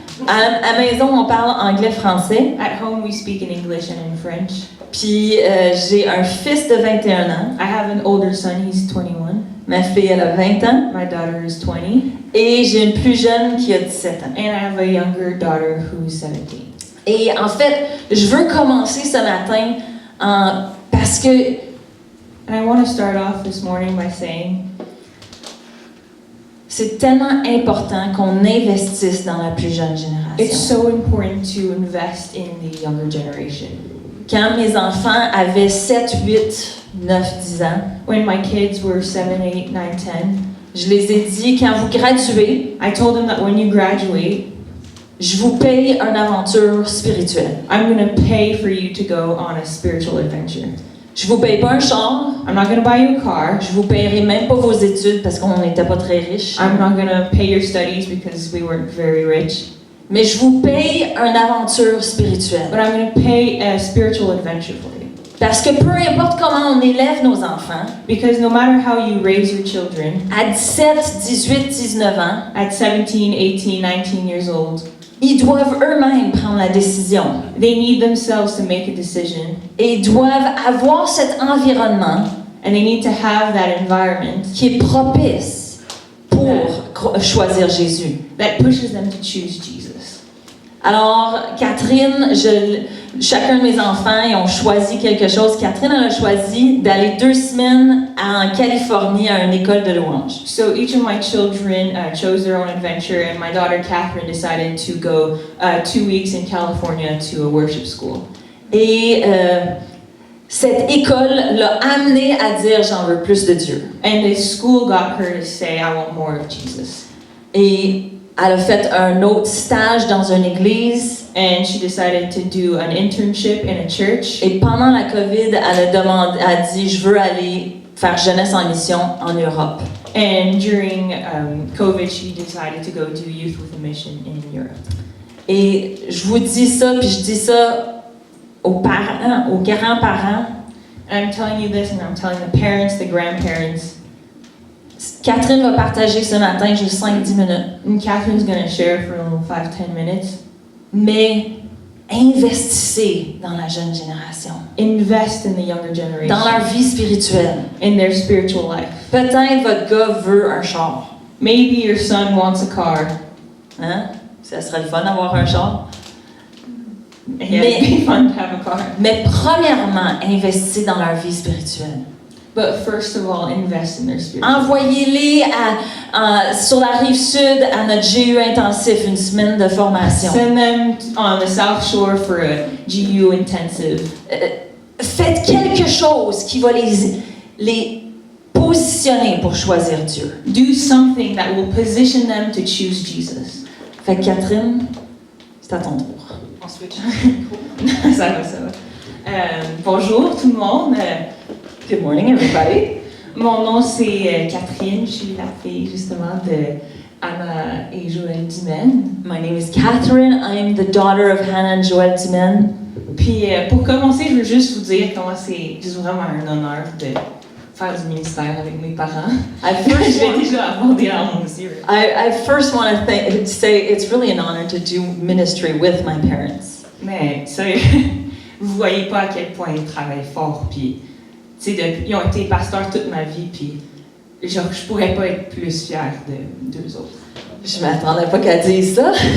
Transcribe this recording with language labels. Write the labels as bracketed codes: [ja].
[fr] À la maison, on parle anglais-français. [en] At home, we speak in English and in French. [fr] Puis j'ai un fils de 21 ans. [en] I have an older son, he's 21. [fr] Ma fille, elle a 20 ans. [en] My daughter is 20. [fr] Et j'ai une plus jeune qui a 17 ans. [en] And I have a younger daughter who's 17. [fr] Et en fait, je veux commencer ce matin parce que... [en] And I want to start off this morning by saying... [fr] C'est tellement important qu'on investisse dans la plus jeune génération. [en] It's so important to invest in the younger generation. [fr] Quand mes enfants avaient 7, 8, 9, 10 ans, [en] When my kids were 7, 8, 9, 10, [fr] je les ai dit, quand vous graduez, [en] I told them that when you graduate, [fr] je vous paye une aventure spirituelle. [en] I'm going to pay for you to go on a spiritual adventure. [fr] Je vous paye pas un char, [en] I'm not going to buy you a car. [fr] je vous payerai même pas vos études parce qu'on n'était pas très riches. [en] I'm not going to pay your studies because we weren't very rich. [fr] Mais je vous paye une aventure spirituelle. [en] But I'm going to pay a spiritual adventure for you. [fr] Parce que peu importe comment on élève nos enfants, [en] Because no matter how you raise your children, [fr] à 17, 18, 19 ans, [en] at 17, 18, 19 years old, [fr] ils doivent eux-mêmes prendre la décision. [en] they need themselves to make a decision. [fr] Et ils doivent avoir cet environnement [en] And they need to have that environment [fr] qui est propice pour choisir Jésus. [en] that pushes them to choose Jesus. [fr] Alors, Catherine, chacun de mes enfants, ils ont choisi quelque chose. Catherine, elle a choisi d'aller 2 semaines en Californie à une école de louanges. [en] So each of my children chose their own adventure, and my daughter Catherine decided to go 2 weeks in California to a worship school. [fr] Et cette école l'a amenée à dire « J'en veux plus de Dieu ». [en] And this school got her to say, I want more of Jesus. [fr] Et elle a fait un autre stage dans une église. [en] And she decided to do an internship in a church. [fr] Et pendant la COVID, elle a dit « Je veux aller faire jeunesse en mission en Europe ». [en] And during COVID, she decided to go do Youth with a Mission in Europe. [fr] Et je vous dis ça, puis je dis ça aux parents, aux grands-parents. [en] And I'm telling you this, and I'm telling the parents, the grandparents. [fr] Catherine va partager ce matin juste 5-10 minutes. [en] And Catherine's going to share for a little 5-10 minutes. [fr] Mais investissez dans la jeune génération, [en] Invest in the younger generation. [fr] dans leur vie spirituelle. [en] In their spiritual life. [fr] Peut-être votre gars veut un char. [en] Maybe your son wants a car. [fr] Hein? Ça serait le fun d'avoir un char. [en] Yeah, it'd be fun to have a car. [fr] Mais premièrement, investissez dans leur vie spirituelle. [en] But first of all, invest in their spirit. [fr] Envoyez-les sur la rive sud à notre GU intensif, une semaine de formation. [en] Send them on the South Shore for a GU intensive. [fr] Faites quelque chose qui va les positionner pour choisir Dieu. [en] Do something that will position them to choose Jesus. [fr] Fait que Catherine, c'est à ton tour. On switch. Ça va, ça va. Bonjour tout le monde. [en] Good morning, everybody. [fr] Mon nom c'est Catherine. Je suis la fille justement de Anna et Joël Dumaine. [en] My name is Catherine. I am the daughter of Hannah and Joel Dumaine. [fr] Puis pour commencer, je veux juste vous dire comment c'est juste vraiment un honneur de faire du ministère avec mes parents. Je vais déjà avoir des larmes aux yeux. [en] I first want to say it's really an honor to do ministry with my parents. [fr] Mais sérieux, vous voyez pas à quel point ils travaillent fort. Puis, tu sais, ils ont été pasteurs toute ma vie. Puis, genre, je pourrais pas être plus fière d'eux autres. Je m'attendais pas qu'elle dise ça.